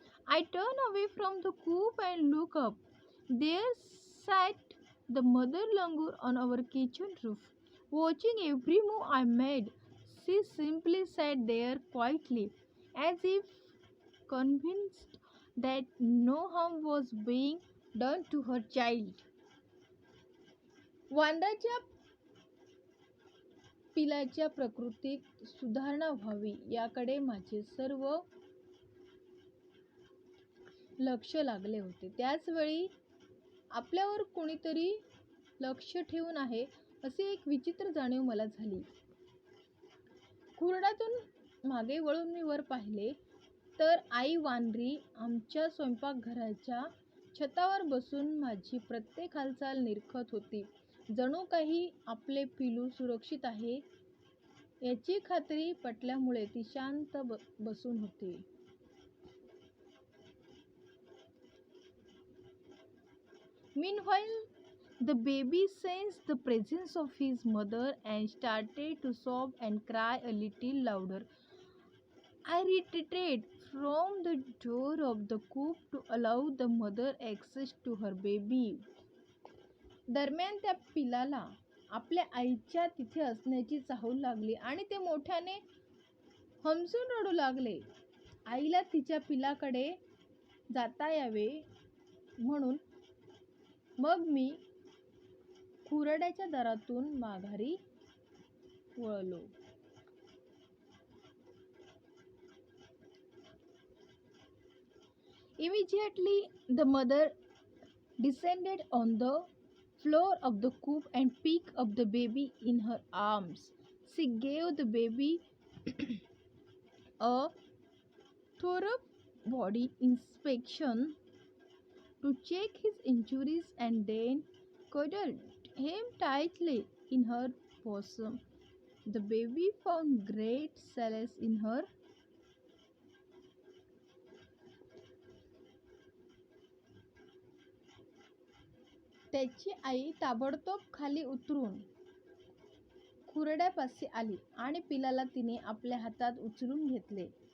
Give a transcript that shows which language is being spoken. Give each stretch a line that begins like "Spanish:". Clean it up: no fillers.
English: I turned away from the coop and looked up. There sat the mother langur on our kitchen roof, watching every move I made. She simply sat there quietly, as if convinced that no harm was being done to her child.
Marathi: वांद्याच्या पिलाच्या प्रकृतीत सुधारणा व्हावी याकडे माझे सर्व लक्ष लागले होते. त्याचवेळी आपल्यावर कोणीतरी लक्ष ठेवून आहे अशी एक विचित्र जाणीव मला झाली. खुरड्यातून मागे वळून मी वर पाहिले तर आई वानरी आमच्या स्वयंपाकघराच्या छतावर बसून माझी प्रत्येक हालचाल निरखत होती. जणू काही आपले पिलू सुरक्षित आहे याची खात्री पटल्यामुळे ती शांत बसून होती.
English: Meanwhile, the baby sensed the presence of his mother and started to sob and cry a little louder. I retreated from the door of the coop to allow the mother access to her baby.
Marathi: दरम्यान त्या पिलाला आपल्या आईच्या तिथे असण्याची चाहूल लागली आणि ते मोठ्याने हमसून रडू लागले. आईला तिच्या पिलाकडे जाता यावे म्हणून मग मी खुरड्याच्या दारातून माघारी वळलो.
English: Immediately the mother descended on the floor of the coop and picked up the baby in her arms. She gave the baby a thorough body inspection to check his injuries and then cuddled him tightly in her bosom. The baby found great solace in her
Marathi: त्याची आई ताबडतोब खाली उतरून खुरड्यापाशी आली आणि पिलाला तिने आपल्या हातात उचलून घेतले.